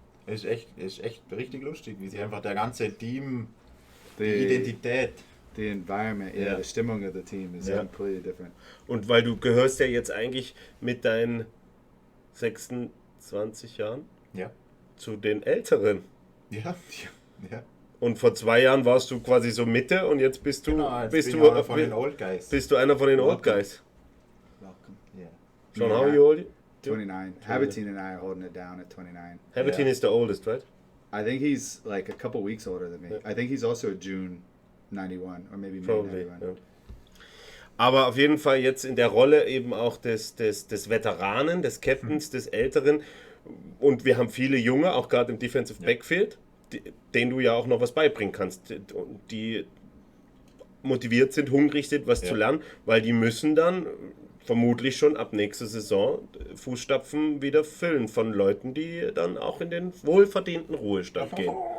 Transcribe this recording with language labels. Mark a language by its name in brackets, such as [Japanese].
[German] Ist echt richtig lustig, wie sie einfach der ganze Team, die [English] The [German] Identität. [English] The environment, [German] Ja. [English] the Stimmung of the team is completely different. [German] Und weil du gehörst ja jetzt eigentlich mit deinen 26 Jahren zu den Älteren. Ja. Und vor 2 Jahren warst du quasi so Mitte und jetzt bist du, Genau, jetzt bist bin du ich einer von den [English] Old Guys. [German] Bist du einer von den [English] Old Guys? Welcome. Yeah. Sean, how are you old? 29. Habitin and I are holding it down at 29. Habitin is the oldest, right? I think he's like a couple weeks older than me. I think he's also a June 91 or maybe May Probably. 91. [German] Ja. Aber auf jeden Fall jetzt in der Rolle eben auch des Veteranen, des Captains, des Älteren. Und wir haben viele Junge, auch gerade im Defensive Backfield, denen du ja auch noch was beibringen kannst. Die motiviert sind, hungrig sind, was zu lernen, weil die müssen dann vermutlich schon ab nächster Saison Fußstapfen wieder füllen von Leuten, die dann auch in den wohlverdienten Ruhestand gehen.